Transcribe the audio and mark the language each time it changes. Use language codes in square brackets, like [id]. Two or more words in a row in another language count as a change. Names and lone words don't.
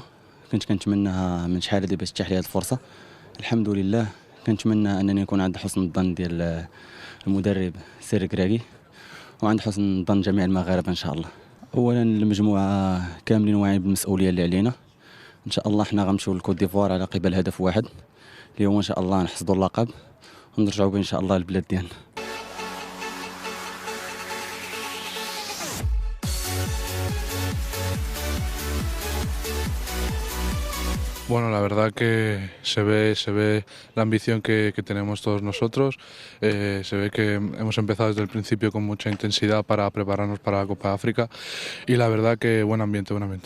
[ar] كنت كنتمناها من شحال هذه باش تتاح لي هذه الفرصه. الحمد لله كنتمنى انني نكون عند حسن الظن ديال المدرب سير كراكي وعند حسن ظن جميع المغاربه ان شاء الله. اولا المجموعه كاملين واعيين بالمسؤوليه اللي علينا. ان شاء الله حنا غنمشيو للكوت ديفوار على قبل هدف واحد اللي هو ان شاء الله نحصدوا اللقب ونرجعوا به ان شاء الله للبلاد ديالنا. [es] Bueno, la verdad que se ve la ambición que tenemos todos nosotros, se ve que hemos empezado desde el principio con mucha intensidad para prepararnos para la Copa de África y la verdad que buen ambiente, buen ambiente.